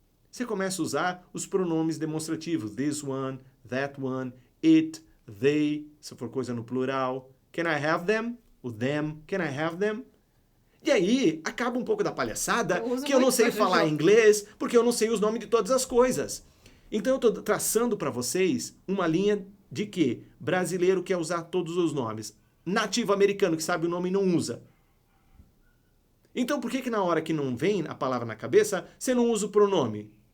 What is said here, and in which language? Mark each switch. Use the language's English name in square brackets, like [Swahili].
[Portuguese] Você começa a usar os pronomes demonstrativos. [English] This one, that one, it, they, [Portuguese] se for coisa no plural. [English] Can I have them? O them. Can I have them? [Portuguese] E aí, acaba um pouco da palhaçada que eu não sei falar inglês porque eu não sei os nomes de todas as coisas. Então eu estou traçando para vocês uma linha de que brasileiro quer usar todos os nomes. Nativo americano que sabe o nome não usa. Então por que na hora que não vem a palavra na cabeça, você não usa o pronome?